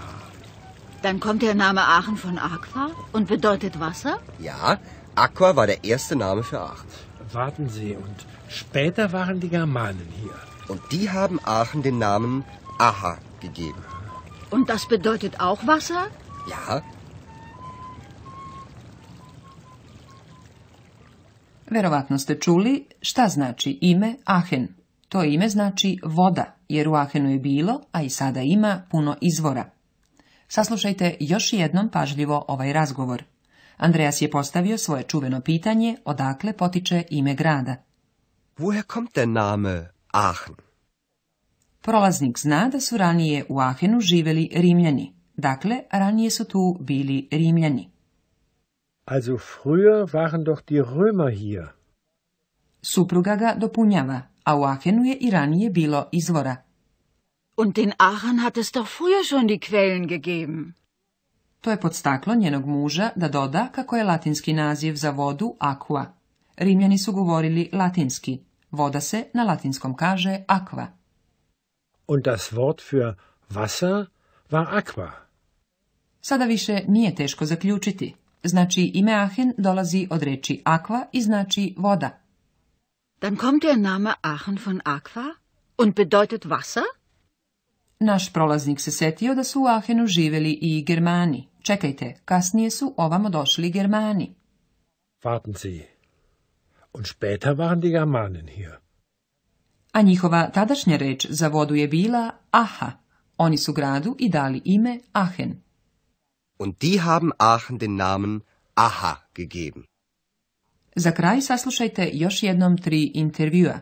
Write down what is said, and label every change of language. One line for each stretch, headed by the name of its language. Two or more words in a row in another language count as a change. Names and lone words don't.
German: Dann kommt der Name Aachen von Aqua und bedeutet Wasser? Ja, Aqua war der erste Name für Aachen. Warten Sie, und später waren die Germanen hier. Und die haben Aachen den Namen Aha gegeben. Und das bedeutet auch Wasser? Ja.
Serbian: Verovatno ste čuli šta znači ime Aachen. To ime znači voda, jer u Aachenu je bilo, a i sada ima, puno izvora. Saslušajte još jednom pažljivo ovaj razgovor. Andreas je postavio svoje čuveno pitanje odakle potiče ime grada.
German: Woher kommt der Name Aachen?
Serbian: Prolaznik zna da su ranije u Aachenu živeli Rimljani. Dakle, ranije su tu bili Rimljani.
German: Also früher waren doch die Römer hier.
Serbian: Supruga ga dopunjava, a u Aachenu je i ranije bilo izvora.
German: Und in Aachen hat es doch früher schon die Quellen gegeben.
Serbian: To je podstaklo njenog muža da doda kako je latinski naziv za vodu aqua. Rimljani su govorili latinski. Voda se na latinskom kaže aqua.
German: Und das Wort für Wasser war Aqua.
Serbian: Sada više nije teško zaključiti. Znači ime Aachen dolazi od reči aqua i znači voda.
German: Dann kommt der Name Aachen von Aqua und bedeutet Wasser?
Serbian: Naš prolaznik se setio da su u Aachenu živeli i Germani. Čekajte, kasnije su ovamo došli Germani.
German: Warten Sie. Und später waren die Germanen hier.
Serbian: A njihova tadašnja reč za vodu je bila aha. Oni su gradu i dali ime Aachen.
German: Und die haben Aachen den Namen Aha gegeben.
Serbian: Za kraj saslušajte još jednom 3 intervjua.